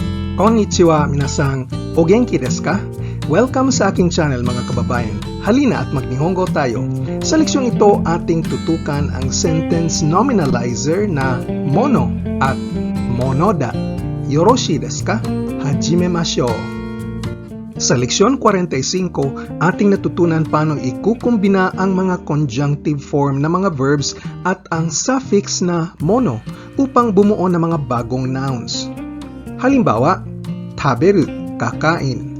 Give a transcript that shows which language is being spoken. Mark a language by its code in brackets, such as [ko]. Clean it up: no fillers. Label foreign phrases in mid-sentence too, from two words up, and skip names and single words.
[ja] こんにちは 皆さん、お元気 です か? [tl] Welcome sa aking channel mga kababayan. Halina at mag-Nihongo tayo. Sa leksyon ito, ating tutukan ang [en] sentence nominalizer [tl] na mono at monoda. [ja] よろしい です か? 始めましょう. [tl] Sa leksyon 45, ating natutunan paano ikukumbina ang mga [en] conjunctive form [tl] na mga verbs at ang suffix na mono upang bumuo ng mga bagong nouns. Halimbawa, taberu, kakain.